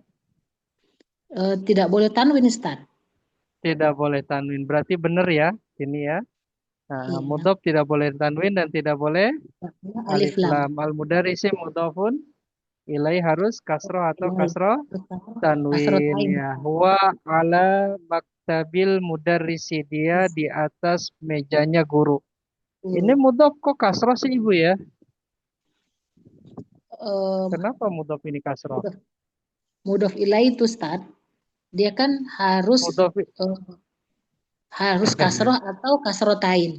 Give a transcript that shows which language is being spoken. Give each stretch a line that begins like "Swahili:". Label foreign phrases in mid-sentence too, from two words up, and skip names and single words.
Indonesian: Tidak boleh tanwin Ustaz. Tidak boleh tanwin. Berarti benar ya ini ya. Nah, Iya. mudhof tidak boleh tanwin dan tidak boleh Alif lam.
Arabic: المدرس مضاف إليه
Indonesian: harus kasroh atau kasroh tanwin ya.
Arabic: هو على مكتب المدرس,
Indonesian: dia di atas mejanya guru. Ini mudhof kok kasroh sih Ibu ya? Kenapa mudhof ini kasroh?
Arabic: مضاف إليه
Indonesian: itu Ustaz, dia kan harus harus kasroh atau kasrotain.